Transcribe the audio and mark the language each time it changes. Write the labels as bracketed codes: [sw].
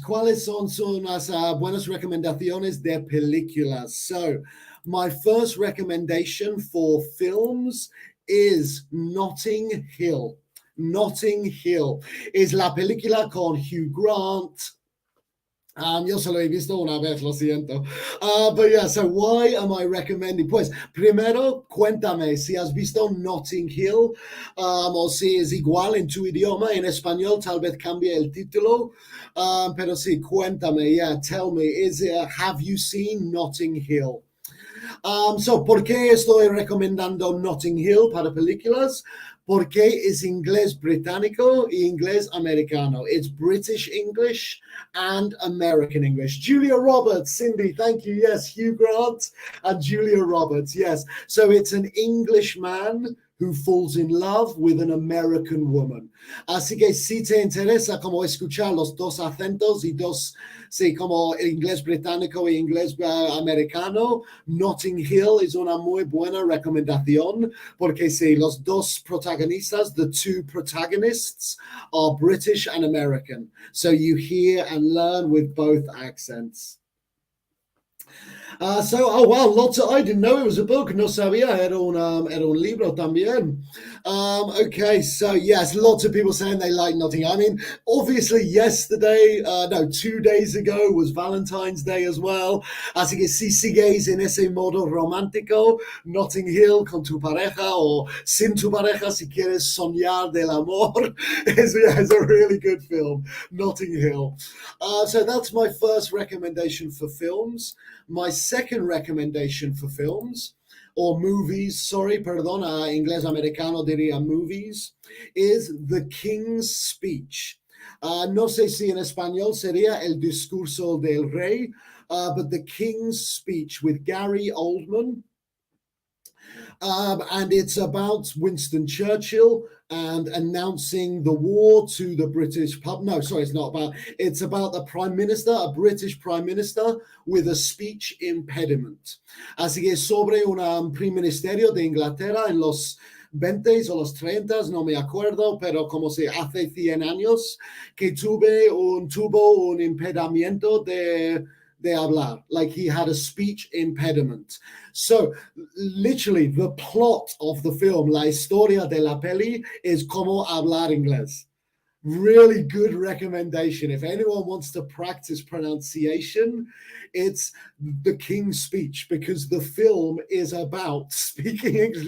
[es] ¿Cuáles son unas buenas recomendaciones de películas? [en] So my first recommendation for films is Notting Hill. [es] Notting Hill is la película con Hugh Grant. Yo solo he visto una vez, lo siento. [en] But yeah, so why am I recommending? [es] Pues, primero, cuéntame si has visto Notting Hill, o si es igual en tu idioma. En español tal vez cambie el título, pero sí, cuéntame, [en] yeah, tell me, have you seen Notting Hill? [es] So, ¿por qué estoy recomendando Notting Hill para películas? Porque es inglés británico y inglés americano. [en] It's British English and American English. Julia Roberts, Cindy, thank you. Yes, Hugh Grant and Julia Roberts. Yes. So it's an Englishman who falls in love with an American woman. [es] Así que si te interesa como escuchar los dos acentos y dos, sí, como el inglés británico y inglés americano, Notting Hill es una muy buena recomendación porque sí, los dos protagonistas, [en] the two protagonists, are British and American. So you hear and learn with both accents. Oh wow, I didn't know it was a book. [es] No sabía, era un libro también. [en] Okay, so yes, lots of people saying they like Notting Hill. I mean, obviously yesterday, 2 days ago was Valentine's Day as well. [es] Así que si sigues en ese modo romántico, Notting Hill con tu pareja o sin tu pareja, si quieres soñar del amor, [en] is a really good film, Notting Hill. So that's my first recommendation for films. My second recommendation for films, or movies, [es] inglés americano diría [en] movies, is The King's Speech. [es] No sé si en español sería El Discurso del Rey, [en] but The King's Speech with Gary Oldman. And it's about Winston Churchill and announcing the war to the British public. No, sorry, it's not about. It's about the Prime Minister, a British Prime Minister with a speech impediment. [es] Así que sobre un Prime Ministerio de Inglaterra en los 20 o los 30, no me acuerdo, pero como si hace 100 años que tuvo un impedimento de hablar, [en] like he had a speech impediment. So literally the plot of the film, [es] la historia de la peli, [en] is [es] como hablar inglés. [en] Really good recommendation. If anyone wants to practice pronunciation, it's The King's Speech, because the film is about speaking English.